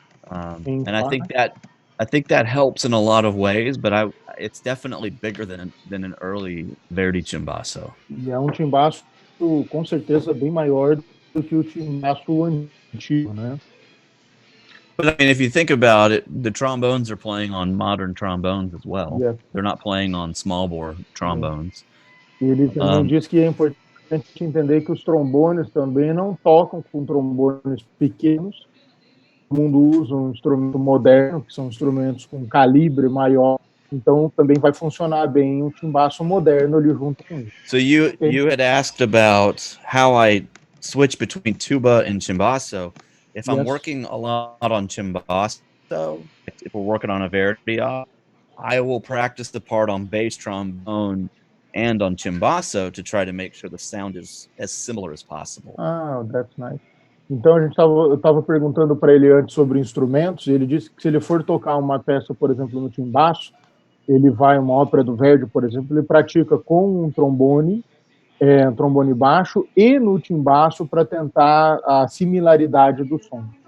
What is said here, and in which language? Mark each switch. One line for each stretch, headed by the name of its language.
English: And I think that helps in a lot of ways, but it's definitely bigger than an early Verdi timbaço.
Portuguese: E é timbaço com certeza bem maior do que o timbaço antigo, né?
English: But I mean, if you think about it, the trombones are playing on modern trombones as well. Yeah. They're not playing on small bore trombones.
Portuguese: E ele também diz que é importante entender que os trombones também não tocam com trombones pequenos. O mundo usa um instrumento moderno, que são instrumentos com calibre maior. Então também vai funcionar bem um timbaço moderno ali junto com isso.
English: So you had asked about how I switch between tuba and timbaço. If I'm working a lot on timbaço, if we're working on a Verdi, I will practice the part on bass trombone and on timbaço to try to make sure the sound is as similar as possible. Ah, that's nice.
Portuguese: Então eu estava perguntando para ele antes sobre instrumentos, e ele disse que se ele for tocar uma peça, por exemplo, no timbaço, ele vai uma ópera do Verdi, por exemplo, ele pratica com um trombone baixo e no timbaço para tentar a similaridade do som.